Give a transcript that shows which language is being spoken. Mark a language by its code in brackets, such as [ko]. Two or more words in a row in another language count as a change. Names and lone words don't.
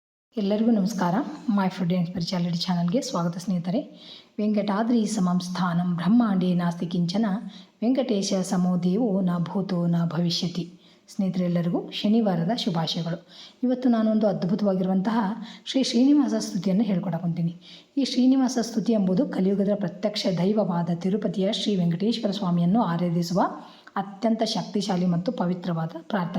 [kn] ಎಲ್ಲರಿಗೂ ನಮಸ್ಕಾರ. ಮೈ ಫುಡ್ ಆ್ಯಂಡ್ ಸ್ಪಿರಿಚುಯಾಲಿಟಿ ಚಾನಲ್ಗೆ ಸ್ವಾಗತ ಸ್ನೇಹಿತರೆ. [sa] ವೆಂಕಟಾದ್ರಿ ಸಮಂ ಸ್ಥಾನಂ ಬ್ರಹ್ಮಾಂಡೇ ನಾಸ್ತಿ ಕಿಂಚನ ವೆಂಕಟೇಶ ಸಮೋ ದೇವೋ ನ ಭೂತೋ ನ ಭವಿಷ್ಯತಿ. [kn] ಸ್ನೇಹಿತರೆಲ್ಲರಿಗೂ ಶನಿವಾರದ ಶುಭಾಶಯಗಳು. ಇವತ್ತು ನಾನೊಂದು ಅದ್ಭುತವಾಗಿರುವಂತಹ ಶ್ರೀ ಶ್ರೀನಿವಾಸ ಸ್ತುತಿಯನ್ನು ಹೇಳ್ಕೊಡಕೊಂತೀನಿ. ಈ ಶ್ರೀನಿವಾಸ ಸ್ತುತಿ ಎಂಬುದು ಕಲಿಯುಗದ ಪ್ರತ್ಯಕ್ಷ ದೈವವಾದ ತಿರುಪತಿಯ ಶ್ರೀ ವೆಂಕಟೇಶ್ವರ ಸ್ವಾಮಿಯನ್ನು ಆರಾಧಿಸುವ ಅತ್ಯಂತ ಶಕ್ತಿಶಾಲಿ ಮತ್ತು ಪವಿತ್ರವಾದ ಪ್ರಾರ್ಥನೆ.